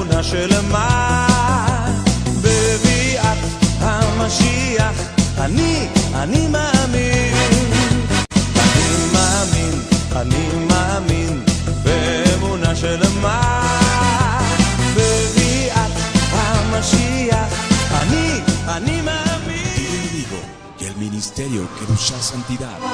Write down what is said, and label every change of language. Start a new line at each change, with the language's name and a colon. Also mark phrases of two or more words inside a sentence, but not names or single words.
Hebrew: שלמה בביאת המשיח אני מאמין, אני מאמין באמונה שלמה בביאת המשיח אני מאמין.
Spanish: Dile amigo que el ministerio que busca santidad